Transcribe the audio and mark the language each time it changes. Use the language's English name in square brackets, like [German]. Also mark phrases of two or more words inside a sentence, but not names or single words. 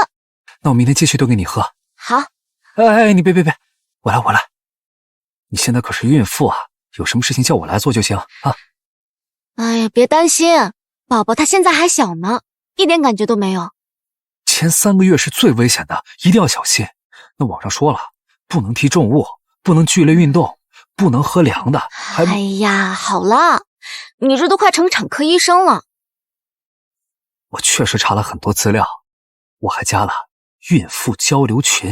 [Chinese] 那我明天繼續燉給你喝。好。哎，你別，我來。你現在可是孕婦啊，有什麼事情叫我來做就行啊。哎呀，別擔心，寶寶他現在還小呢，一點感覺都沒有。前3 個月是最危險的，一定要小心。那網上說了，不能提重物，不能劇烈運動，不能喝涼的。哎呀，好了，你這都快成產科醫生了。我確實查了很多資料，我還加了孕婦交流群。